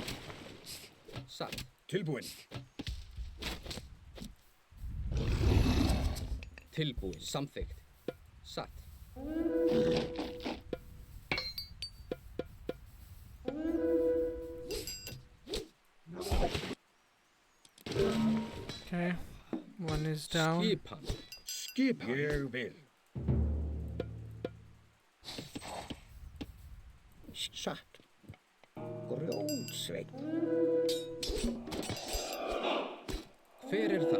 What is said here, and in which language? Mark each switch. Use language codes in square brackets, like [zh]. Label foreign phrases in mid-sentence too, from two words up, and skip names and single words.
[is] Satt. Tilbúin. Tilbúin. Samþykkt. Satt. [en] Okay, one is down. [is] Skipan. Skipan. Ég vil. Satt. Grjótsveinn. Hver það?